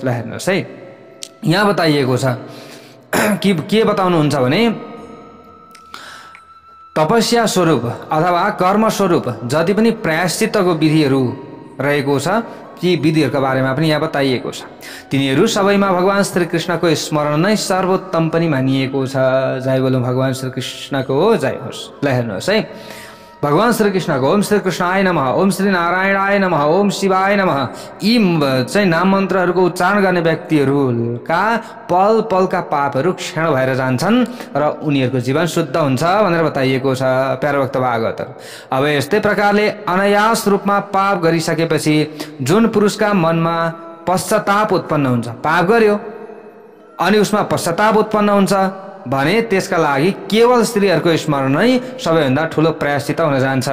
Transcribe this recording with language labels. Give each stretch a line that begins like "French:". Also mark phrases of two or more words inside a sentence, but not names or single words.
Nepali: ल हेर्नुहोस् है, यहाँ बताइएको छ कि के बताउनुहुन्छ भने तपस्या स्वरूप अथवा कर्म स्वरूप जति पनि प्रायश्चित्तको विधिहरू रहेको छ ती विधिहरूका बारेमा पनि यहाँ बताइएको छ। तिनीहरू सबैमा भगवान श्री कृष्णको स्मरण नै सर्वोत्तम पनि मानिएको छ। जय बोलौँ भगवान श्री कृष्णको जय होस्। ल हेर्नुहोस् है, भगवान श्री कृष्णको
Sanskrit: ओम श्री कृष्णाय नमः, ओम श्री नारायणाय नमः, ओम शिवाय नमः
Nepali: यी चाहिँ नाम मन्त्रहरूको उच्चारण गर्ने व्यक्तिहरूका पल पलका पापहरू क्षण भएर जान्छन् र उनीहरूको जीवन शुद्ध हुन्छ भनेर बताइएको छ प्यारभक्त भागवतहरू। अब यस्तै प्रकारले अनायास रूपमा पाप गरिसकेपछि जुन पुरुषका मनमा पश्चाताप उत्पन्न हुन्छ, पाप गर्यो अनि उसमा पश्चाताप उत्पन्न हुन्छ भने त्यसका लागि केवल स्त्रीहरूको स्मरण नै सबैभन्दा ठुलो प्रायश्चित्त हुन जान्छ।